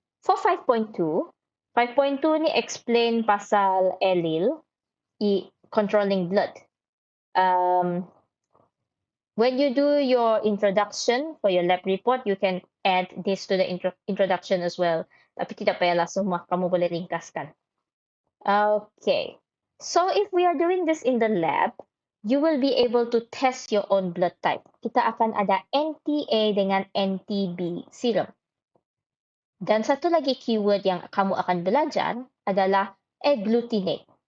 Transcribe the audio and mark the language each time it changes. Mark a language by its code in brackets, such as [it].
[en] For 5.2 ni explain pasal allele. controlling blood. When you do your introduction for your lab report, you can add this to the introduction as well. [ms] Tapi tidak payahlah semua kamu boleh ringkaskan. [en] Okay. So if we are doing this in the lab, you will be able to test your own blood type. [ms] Kita akan ada NTA dengan NTB serum. Dan satu lagi keyword yang kamu akan belajar adalah agglutinate.